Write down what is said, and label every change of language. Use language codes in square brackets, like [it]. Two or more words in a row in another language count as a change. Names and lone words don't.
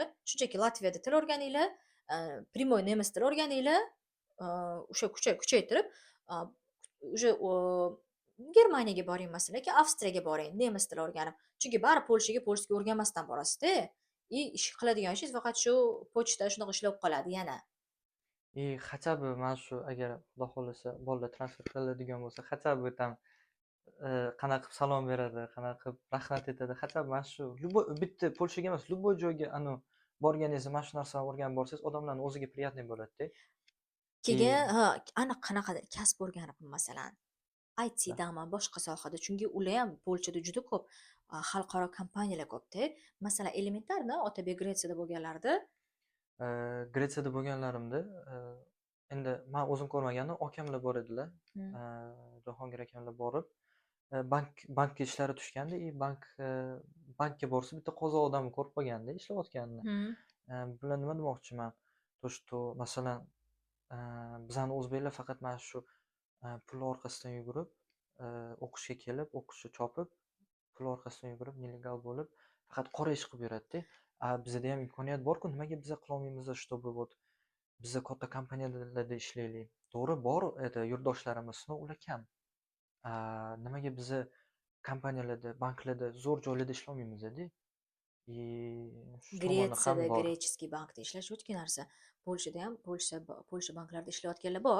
[uz] Shunchaki Latviyada til o'rganinglar, primoy nemis tili o'rganinglar, o'sha kuchaytirib, уже Germaniyaga boring masalan, yoki Avstriyaga boring nemis tili o'rganib. Chunki bari Polshaga polskiy o'rganmasdan borasizda. Ish qiladigan ishingiz faqat shu pochta shunaqa ishlar bo'lib qoladi yana. [ru] И хотя бы [uz] mana shu agar Xudo xohlasa bolalar transfer qiladigan bo'lsa, [ru] хотя бы там [uz] qanaqa qilib salom beradi, qanaqa qilib rahmat aytadi. [ru] Хотя бы [uz] mana shu bitta Polshaga emas, любой joyga borganingizda mana shu narsani o'rganib borsangiz, odamlarning o'ziga приятный bo'ladida. Keyin И aniq qanaqadir kasb o'rganib masalan, да. ITdami, boshqa sohada, chunki ular ham Polshada juda ko'p xalqaro kompaniyalar ko'pda. Masalan, elementarni Otabek Gretsiyada bo'lganlarida. Gretsiyada bo'lganlarimda, endi men o'zim ko'rmagandim, akamlar bor edilar. Hmm. Jahongir akamlar borib, bankka ishlari tushganda, и bankka borsa bitta qozoq odamni ko'rib qolganda ishlayotganini. Hmm. Bular nima demoqchiman? [ru] То, что [uz] masalan, bizani o'zbeklar faqat mana shu pul orqasidan yugurib, o'qishga kelib, o'qishni chopib, pul orqasidan yugurib, nelegal bo'lib, faqat qora ish qilib yuradida. Bizada ham imkoniyat bor-ku, nimaga biza qilolmaymiz, [ru] чтобы вот [uz] biza katta kompaniyalarda ishlaylik. To'g'ri, bor edi yurtdoshlarimiz, но ular kam. Nimaga biza kompaniyalarda, banklarda, zo'r joylarda ishlolmaymiz-da? И shu tomoni ham Gretsiyada bor. Grechеский bankda ishlash o'tgan narsa. Polshada ham Polsha banklarida ishlayotganlar bor.